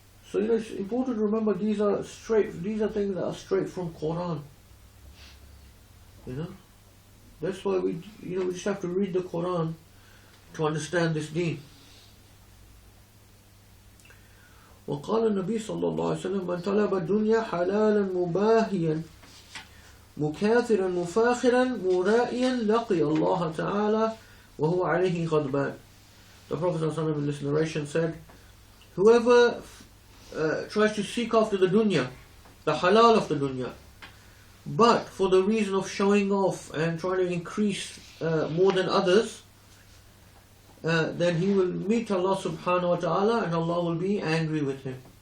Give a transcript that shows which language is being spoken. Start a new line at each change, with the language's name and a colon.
English: So, you know, it's important to remember these are things that are straight from Quran. You know, that's why we just have to read the Quran to understand this deen.
Arabic: وقال النبي صلى الله عليه وسلم من طلب الدنيا حلالا مباهيا مكاثرا مفاخرا مرائيا لقي الله تعالى وهو عليه غضبان.
English: The Prophet صلى الله عليه وسلم in this narration said, whoever tries to seek after the dunya, the halal of the dunya, but for the reason of showing off and trying to increase more than others, then he will meet Allah subhanahu wa ta'ala and Allah will be angry with him.